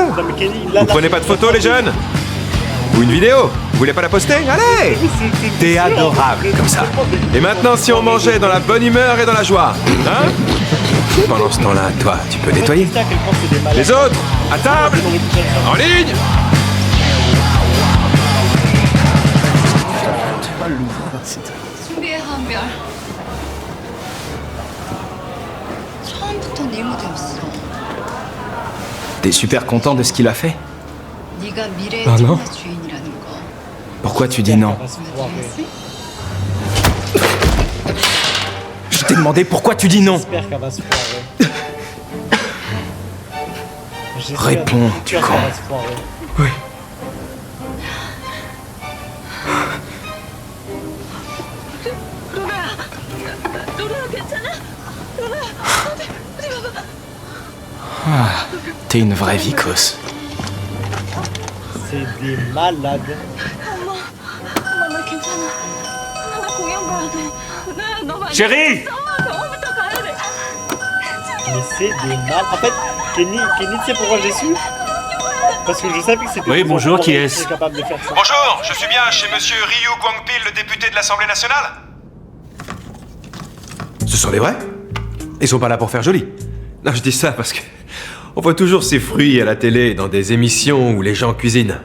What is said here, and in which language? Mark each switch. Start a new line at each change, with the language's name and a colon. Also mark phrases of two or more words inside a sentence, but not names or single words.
French: Vous prenez pas de photos, les jeunes? Ou une vidéo? Vous voulez pas la poster? Allez! T'es adorable, comme ça. Et maintenant, si on mangeait dans la bonne humeur et dans la joie, hein? Pendant ce temps-là, toi, tu peux nettoyer. Les autres, à table! En ligne!
Korean: 준비해 한별. 처음부터 네 무대였어.
French: T'es super content de ce qu'il a fait?
Korean: 네가 미래의
French: 아, non.
Korean: 천재 주인이라는 거.
French: Pourquoi tu dis non? Je t'ai demandé pourquoi tu dis non. J'espère qu'elle va se foirer. Réponds, tu con. Oui. Ah, t'es une vraie vicose. C'est des malades.
Korean: 엄마, 엄마 나 괜찮아. 나 공연 가야 돼. 나 많이
French: Chérie!
Korean: 병원부터 가야 돼.
French: Mais c'est des malades. En fait, Kenny, tu sais pourquoi j'ai su? Parce que je savais que c'était. Oui, bonjour, qui est-ce? Capable de faire ça. Bonjour, je suis bien chez monsieur Ryu Guangpil, le député de l'Assemblée nationale? Ce sont les vrais? Ils sont pas là pour faire joli. Non, je dis ça parce que on voit toujours ces fruits à la télé dans des émissions où les gens cuisinent.